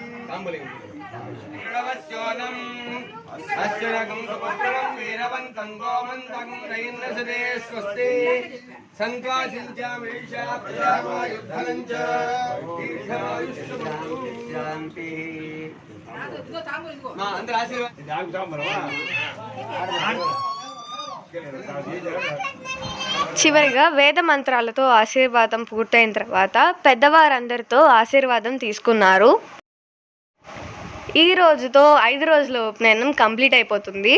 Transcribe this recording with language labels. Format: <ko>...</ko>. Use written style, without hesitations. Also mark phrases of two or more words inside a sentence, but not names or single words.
<sa>णवस्योनं अश्वनगं सुपुत्रं वीरवन्तं गोमन्तं रयिन्नसदे स्वस्ति सन्त्वासिञ्चामेषा प्रजावायुद्धलं च दीर्घायुष्यशान्तिः मा अंदर</sa> <te>చివరిగా వేద మంత్రాలతో ఆశీర్వాదం పూర్తయిన తర్వాత పెద్దవారందరితో ఆశీర్వాదం తీసుకున్నారు. ఈ రోజుతో 5 రోజుల ఉపనయనం కంప్లీట్ అయిపోతుంది.</te>